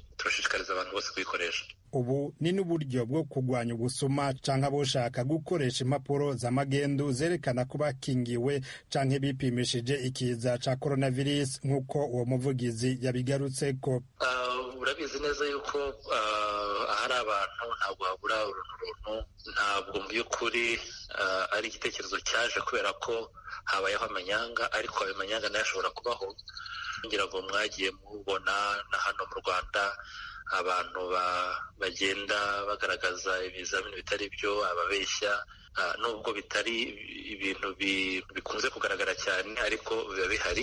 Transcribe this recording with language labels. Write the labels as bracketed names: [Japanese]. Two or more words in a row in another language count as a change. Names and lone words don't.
[Kinyarwanda] Turashishikariza abantu bose kuyikoresha. [Rundi] Ubu ni n'uburyo bwo kurwanya ubusuma canke aboshaka gukoresha impapuro z'amagendu zerekana ko bakingiwe canke bipimishije ikiza ca coronavirus, nk'uko uwo muvugizi yabigarutseko. [Kinyarwanda] Urabizi neza yuko ahari abantu ntabwo habura uruntu, ntabwo mu by'ukuri ari igitekerezo cyaje kubera ko habayeho amanyanga, ariko ayo manyanga nayo ashobora kubaho. Ngira ngo mwagiye mubona na hano mu Rwanda abantu bagenda bagaragaza ibizamini bitari byo, ababeshya, nubwo bitari ibintu bikunze kugaragara cyane, ariko biba bihari.